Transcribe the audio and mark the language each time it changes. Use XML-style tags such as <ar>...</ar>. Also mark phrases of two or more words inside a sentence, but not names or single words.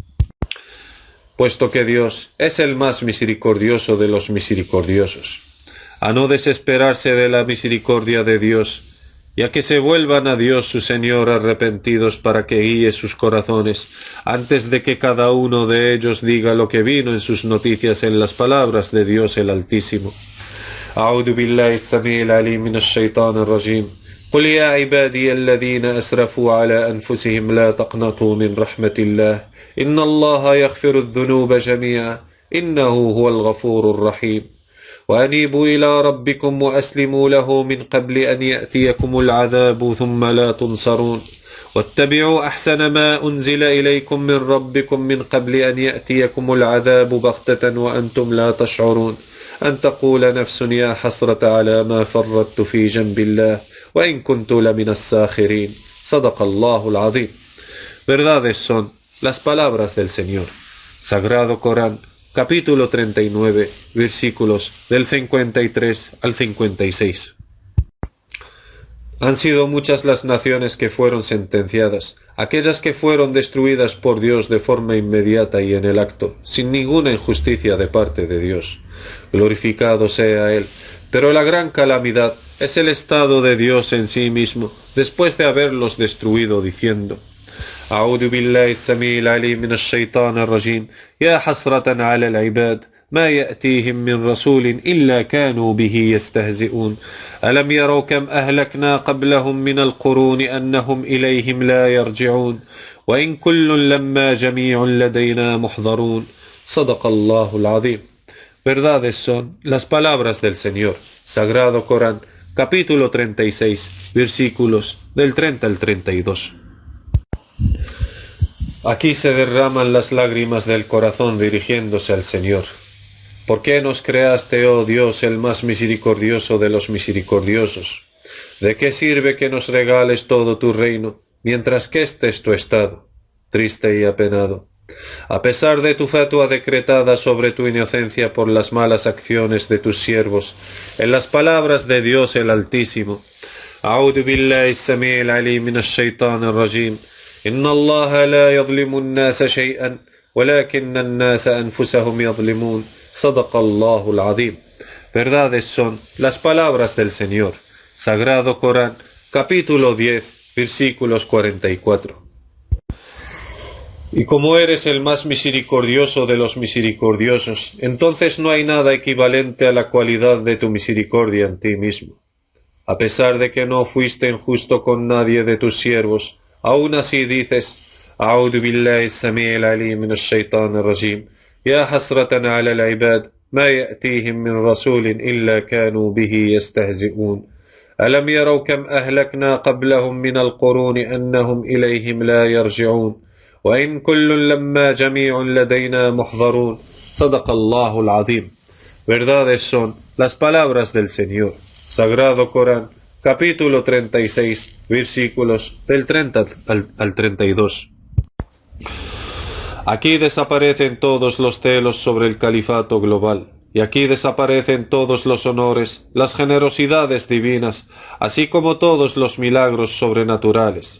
<es>Puesto que Dios es el más misericordioso de los misericordiosos, a no desesperarse de la misericordia de Dios, y a que se vuelvan a Dios su Señor arrepentidos para que guíe sus corazones, antes de que cada uno de ellos diga lo que vino en sus noticias en las palabras de Dios el Altísimo.</es> <ar>أعوذ بالله السميع العليم من الشيطان الرجيم قل يا عبادي الذين أسرفوا على أنفسهم لا تقنطوا من رحمة الله إن الله يغفر الذنوب جميعا إنه هو الغفور الرحيم وأنيبوا إلى ربكم وأسلموا له من قبل أن يأتيكم العذاب ثم لا تنصرون واتبعوا أحسن ما أنزل إليكم من ربكم من قبل أن يأتيكم العذاب بغتة وأنتم لا تشعرون أن تقول نفس يا حسرة على ما فرطت في جنب الله وإن كنت لمن الساخرين صدق الله العظيم.</ar> <es>Verdades son las palabras del Señor. Sagrado Corán, capítulo 39, versículos del 53 al 56. Han sido muchas las naciones que fueron sentenciadas aquellas que fueron destruidas por Dios de forma inmediata y en el acto, sin ninguna injusticia de parte de Dios. Glorificado sea Él. Pero la gran calamidad es el estado de Dios en sí mismo, después de haberlos destruido, diciendo:</es> <ar>أعوذ بالله السميع العليم من الشيطان الرجيم يا حسرة على العباد ما يأتيهم من رسول إلا كانوا به يستهزئون ألم يروا كم أهلكنا قبلهم من القرون أنهم إليهم لا يرجعون وإن كل لما جميع لدينا محضرون صدق الله العظيم.</ar> <es>Verdades son las palabras del Señor. Sagrado Corán, capítulo 36, versículos del 30 al 32. Aquí se derraman las lágrimas del corazón dirigiéndose al Señor. ¿Por qué nos creaste, oh Dios, el más misericordioso de los misericordiosos? ¿De qué sirve que nos regales todo tu reino, mientras que este es tu estado, triste y apenado? A pesar de tu fatua decretada sobre tu inocencia por las malas acciones de tus siervos, en las palabras de Dios el Altísimo:</es> <ar>أعوذ بالله السميع العليم من الشيطان الرجيم إن الله لا يظلم الناس شيئا ولكن الناس أنفسهم يظلمون صدق الله العظيم.</ar> <es>Verdades son las palabras del Señor. Sagrado Corán, capítulo 10, versículos 44. Y como eres el más misericordioso de los misericordiosos, entonces no hay nada equivalente a la cualidad de tu misericordia en ti mismo. A pesar de que no fuiste injusto con nadie de tus siervos, aún así dices:</es> <ar>أعوذ بالله السميع العليم من الشيطان الرجيم يا حسرة على العباد ما يأتيهم من رسول إلا كانوا به يستهزئون ألم يروا كم أهلكنا قبلهم من القرون أنهم إليهم لا يرجعون وإن كل لما جميع لدينا محضرون صدق الله العظيم.</ar> <es>Verdades son las palabras del Señor. Sagrado Corán, capítulo 36, versículos del 30 al 32. Aquí desaparecen todos los celos sobre el califato global, y aquí desaparecen todos los honores, las generosidades divinas, así como todos los milagros sobrenaturales.</es>